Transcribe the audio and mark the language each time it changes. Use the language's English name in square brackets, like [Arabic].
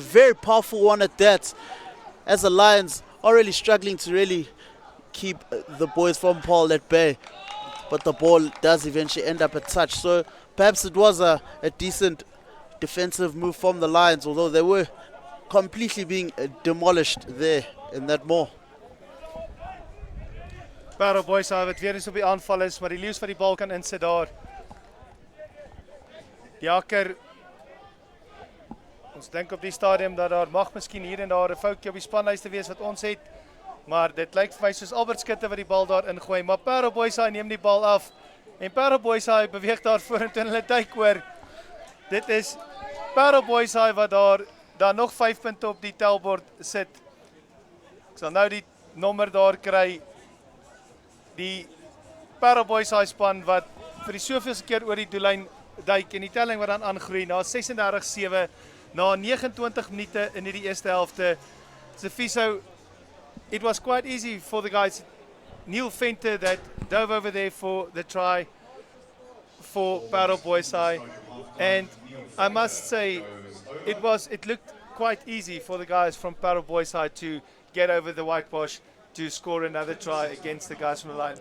[English] Very powerful one at that. As the Lions are really struggling to really keep the boys from Paarl at bay. But the ball does eventually end up a touch. So perhaps it was a decent defensive move from the Lions, although they were completely being demolished there in that maul. [Afrikaans] Paarl boys wat weer eens op die aanval is, maar die Leeu's wat die bal kan insit daar. Die hakker, ons dink op die stadium dat daar mag miskien hier en daar 'n foutjie op die spanlyste wees wat ons het, maar dit lyk vir my soos Albert Skutte wat die bal daar ingooi, maar Paarl boys neem die bal af en Paarl boys beweeg daar vorentoe en hulle duik oor. Dit is Paarl boys wat daar nog 5 punte op die tellbord sit. Ek sal nou die nommer daar kry. Die Paarl boys span wat vir die soveelste keer oor die doellyn duik en die telling wat dan aangroei na 36-7 na 29 minute in die eerste helfte. [English] Sifiso, it was quite easy for the guys. Neil Venter that dove over there for the try for Paarl boys, and I must say it looked quite easy for the guys from Paarl boys to get over the whitewash to score another try against the guys from the line.